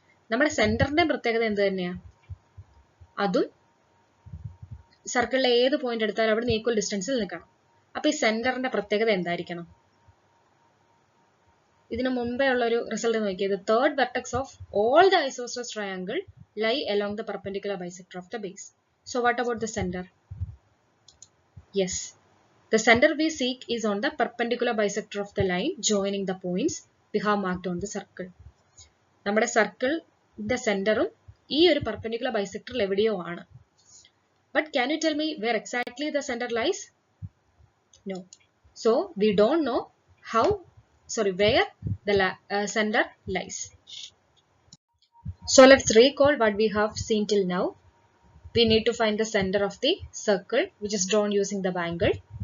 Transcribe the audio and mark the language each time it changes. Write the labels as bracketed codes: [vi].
[ml] നമ്മുടെ സെന്ററിന്റെ പ്രത്യേകത എന്ത് തന്നെയാ? അതും സർക്കിളിലെ ഏത് പോയിന്റ് എടുത്താലും അവിടുന്ന് ഈക്വൽ ഡിസ്റ്റൻസിൽ നിൽക്കണം. അപ്പൊ ഈ സെന്ററിന്റെ പ്രത്യേകത എന്തായിരിക്കണം? ഇതിനു മുമ്പേ ഉള്ള ഒരു റിസൾട്ട് നോക്കിയത് [en] Third vertex of all the isosceles triangle lie along the perpendicular bisector of the base. So what about the center? Yes, the center we seek is on the perpendicular bisector of the line joining the points we have marked on the circle. [ml] നമ്മുടെ സർക്കിളിന്റെ സെന്ററും ഈ ഒരു perpendicular bisector എവിടെയോ ആണ്. [en] But can you tell me where exactly the center lies? No. So we don't know where the center lies. So let's recall what we have seen till now. We need to find the center of the circle which is drawn using the bangle.